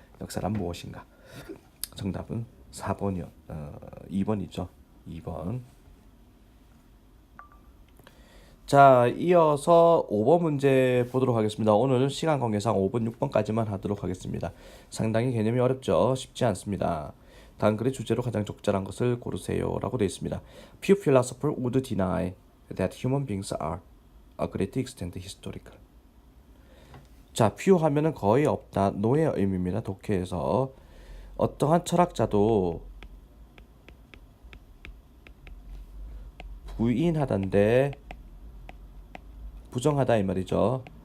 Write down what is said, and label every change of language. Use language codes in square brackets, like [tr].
[ko] 역사란 무엇인가? 정답은 4번이요. 2번이죠. 2번. 자, 이어서 5번 문제 보도록 하겠습니다. 오늘 시간 관계상 5번, 6번까지만 하도록 하겠습니다. 상당히 개념이 어렵죠. 쉽지 않습니다. 다음 글의 주제로 가장 적절한 것을 고르세요 라고 되어 있습니다. [en] Few philosophers would deny that human beings are a great extent historical. [ko] 자, few 하면은 거의 없다, no의 의미입니다. 독해에서 어떠한 철학자도 부인하던데 부정하다 이 말이죠.